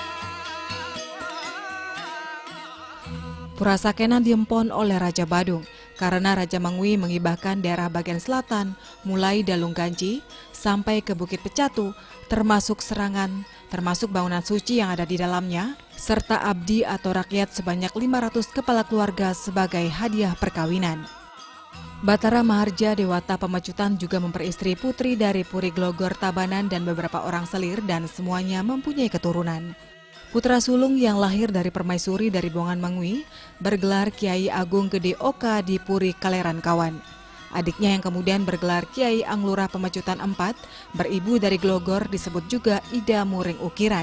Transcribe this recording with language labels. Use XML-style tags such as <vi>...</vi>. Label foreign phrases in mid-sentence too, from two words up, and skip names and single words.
<id>Pura Sakenan diempon oleh Raja Badung karena Raja Mangui mengibahkan daerah bagian selatan mulai Dalung Ganji sampai ke Bukit Pecatu, termasuk Serangan, termasuk bangunan suci yang ada di dalamnya, serta abdi atau rakyat sebanyak 500 kepala keluarga sebagai hadiah perkawinan. Batara Maharja Dewata Pemacutan juga memperistri putri dari Puri Glogor Tabanan dan beberapa orang selir dan semuanya mempunyai keturunan. Putra sulung yang lahir dari permaisuri dari Bongan Mangui bergelar Kiai Agung Gede Oka di Puri Kaleran Kawan. Adiknya yang kemudian bergelar Kiai Anglurah Pemacutan IV, beribu dari Glogor disebut juga Ida Muring Ukiran.</id>